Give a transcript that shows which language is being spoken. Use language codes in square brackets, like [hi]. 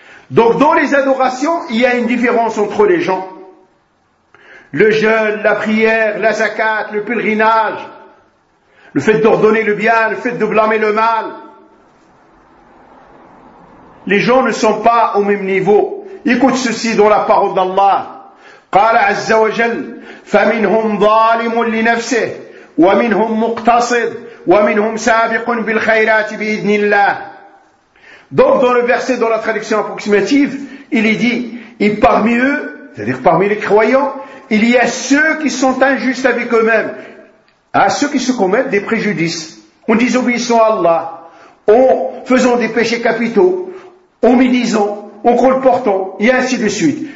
[fr] Donc dans les adorations, il y a une différence entre les gens. Le jeûne, la prière, la zakat, le pèlerinage, le fait d'ordonner le bien, le fait de blâmer le mal. Les gens ne sont pas au même niveau. Écoute ceci dans la parole d'Allah. [ar] Qala azza wa jal, فَمِنْهُمْ ظَالِمٌ لِنَفْسِهِ وَمِنْهُمْ مُقْتَصِدٌ وَمِنْهُمْ سَابِقٌ بِالْخَيْرَاتِ بِإِذْنِ اللَّهِ. [fr] Donc dans le verset, dans la traduction approximative, il est dit, et parmi eux, c'est-à-dire parmi les croyants, il y a ceux qui sont injustes avec eux-mêmes, à ceux qui se commettent des préjudices, en disobéissant à Allah, en faisant des péchés capitaux, en médisant, en colportant, et ainsi de suite.